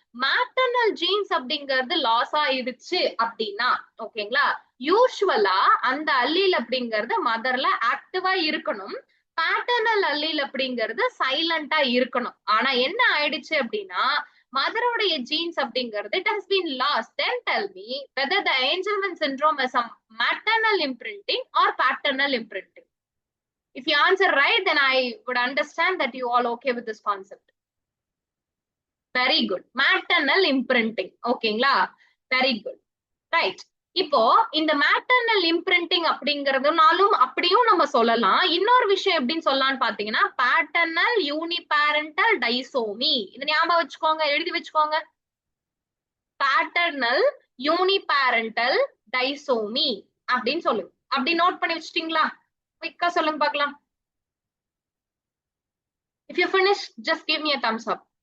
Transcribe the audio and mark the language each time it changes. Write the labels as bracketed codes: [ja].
[ta] Maternal jeans அப்படிங்கிறது loss ஆயிடுச்சு அப்படின்னா, ஓகேங்களா, யூஸ்வலா அந்த அல்லீல் அப்படிங்கிறது மதர்ல ஆக்டிவா இருக்கணும், பேட்டர்னல் அல்லீல் அப்படிங்கிறது சைலண்டா இருக்கணும். ஆனா என்ன ஆயிடுச்சு அப்படின்னா, மதரோடைய ஜீன்ஸ் அப்படிங்கிறது [en] it has been lost. Then tell me whether the Angelman syndrome is a maternal imprinting or paternal imprinting. If you answer right, then I would understand that you all okay with this concept. Very good. Maternal imprinting. ஓகேங்களா, very good. Right. [ta] இப்போ இந்த maternal imprinting அப்படிங்கறதுனாலும் அப்படியும் நம்ம சொல்லலாம். இன்னொரு விஷயம் எப்படின்னு சொல்லலாம்னு பாத்தீங்கன்னா, பேட்டர்னல் யூனிபேரண்டல் டைசோமி. இது ஞாபகம் வச்சுக்கோங்க, எழுதி வச்சுக்கோங்க. பேட்டர்னல் யூனிபேரண்டல் டைசோமி அப்படின்னு சொல்லுங்க. அப்படி நோட் பண்ணி வச்சுட்டீங்களா? குயிக்கா சொல்லுங்க பார்க்கலாம். [en] If you finish, just give me a thumbs up.